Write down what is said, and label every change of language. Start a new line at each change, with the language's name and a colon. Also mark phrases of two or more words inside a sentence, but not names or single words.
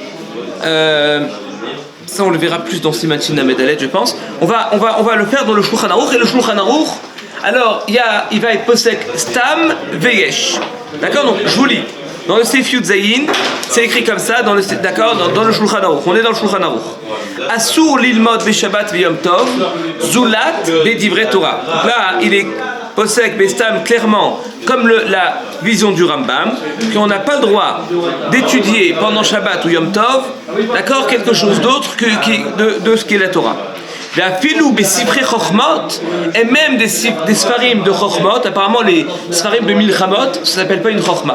French: Ça on le verra plus dans
Hebrew: סימן שין למד אלף,
French: je pense. On va le faire dans le Shulchan Aruch, et le Shulchan Aruch, alors il va être
Hebrew: פוסק סתם ויש.
French: D'accord, donc je vous lis. Dans le
Hebrew: סעיף יודזיין,
French: c'est écrit comme ça, dans le Shulchan Aruch. On est dans le Shulchan Aruch.
Hebrew: אסור ללמוד בשבת ויום טוב זולת בדברי תורה.
French: Donc là, il est
Hebrew: פוסק בסתם
French: clairement, comme la vision du Rambam, qu'on n'a pas le droit d'étudier pendant Shabbat ou
Hebrew: יום טוב,
French: d'accord, quelque chose d'autre de ce qu'est la Torah. Et même des sfarim de Chokhmot, apparemment les sfarim de Milchamot, ça ne s'appelle pas une Chokhmah.